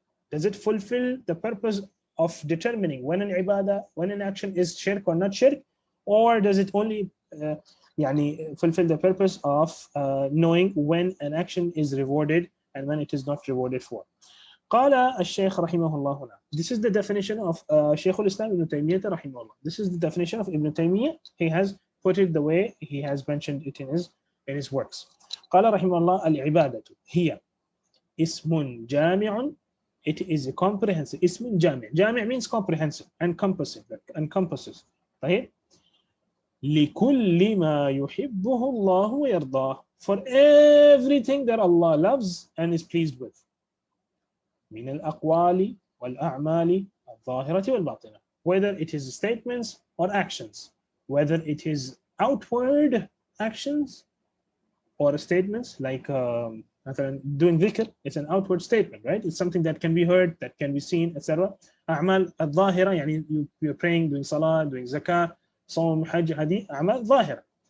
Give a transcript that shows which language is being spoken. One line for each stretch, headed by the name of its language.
English: Does it fulfill the purpose of determining when an ibadah, when an action is shirk or not shirk, or does it only fulfill the purpose of knowing when an action is rewarded and when it is not rewarded for?
Arabic: قال الشيخ رحمه الله هنا.
English: This is the definition of Shaykh al-Islam Ibn Taymiyyah رحمه الله. This is the definition of Ibn Taymiyyah. He has put it the way he has mentioned it in his works.
Arabic: قال رحمه الله العبادة هي اسم جامع.
English: It is a comprehensive.
Arabic: اسم جامع.
English: جامع means comprehensive, encompassing, encompasses. طيب.
Arabic: لكل ما يحبه الله ويرضاه.
English: For everything that Allah loves and is pleased with.
Arabic: من الأقوال والأعمال الظاهرة والباطنة.
English: Whether it is statements or actions, whether it is outward actions or statements like doing dhikr, it's an outward statement, right? It's something that can be heard, that can be seen, etc.
Arabic: أعمال الظاهرة,
English: you're praying, doing salah, doing zakah, صوم, hajj,
Arabic: هذه أعمال ظاهرة.